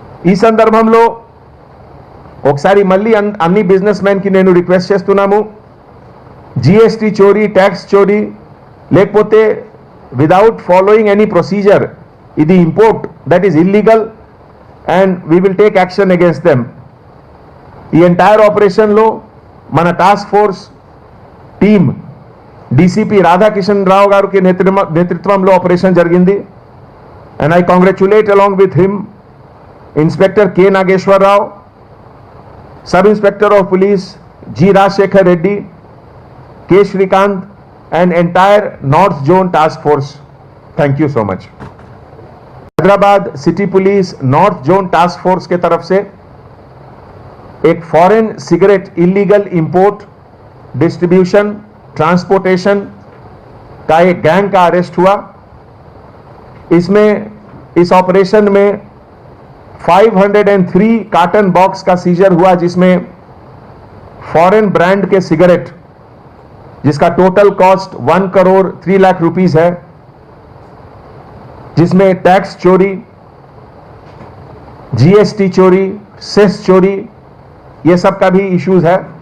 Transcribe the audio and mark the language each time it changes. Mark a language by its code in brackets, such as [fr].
[te] ఈ సందర్భంలో ఒకసారి మళ్ళీ అన్ని బిజినెస్ మ్యాన్ కి నేను రిక్వెస్ట్ చేస్తున్నాము, జిఎస్టీ చోరీ, ట్యాక్స్ చోరీ, లేకపోతే [en] Without following any procedure ఇది import that is illegal and we will take action against them. [te] ఈ ఎంటైర్ ఆపరేషన్లో మన task force team DCP Radhakishan రావు గారికి నేతృత్వంలో ఆపరేషన్ జరిగింది. [en] And I congratulate along with him Inspector K. Nageshwar Rao, Sub Inspector of Police G. Rajshekhar Reddy, K. Shrikant, and entire North Zone Task Force. Thank you so much. [hi] Hyderabad city police north zone task force के तरफ से एक foreign cigarette illegal import, distribution, transportation का एक gang का arrest हुआ. इसमें इस ऑपरेशन में 503 कार्टन बॉक्स का सीजर हुआ, जिसमें फॉरेन ब्रांड के सिगरेट जिसका total cost [en] 1 crore 3 lakh rupees [hi] है, जिसमें टैक्स चोरी, जीएसटी चोरी, सेस चोरी, ये सब का भी इश्यूज है.